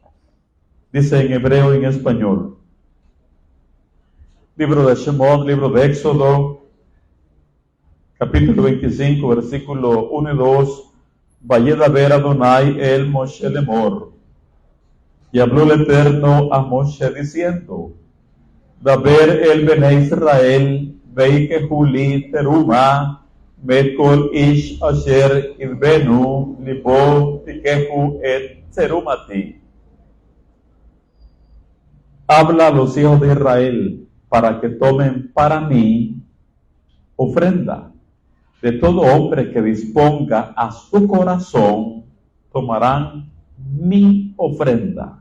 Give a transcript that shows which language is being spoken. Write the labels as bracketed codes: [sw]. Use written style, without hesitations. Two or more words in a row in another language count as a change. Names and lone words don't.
[es] Dice en hebreo y en español. Libro de Shemot, libro de Éxodo, capítulo 25, versículo 1 y 2. [he] וידבר יהוה אל משה לאמר. [es] Y habló el Eterno a Moshe diciendo: [he] דבר אל בני ישראל, ויקחו לי תרומה, מאת כל איש אשר ידבנו לבו תקחו את תרומתי. [es] Habla a los hijos de Israel para que tomen para mí ofrenda. De todo hombre que disponga a su corazón, tomarán mi ofrenda.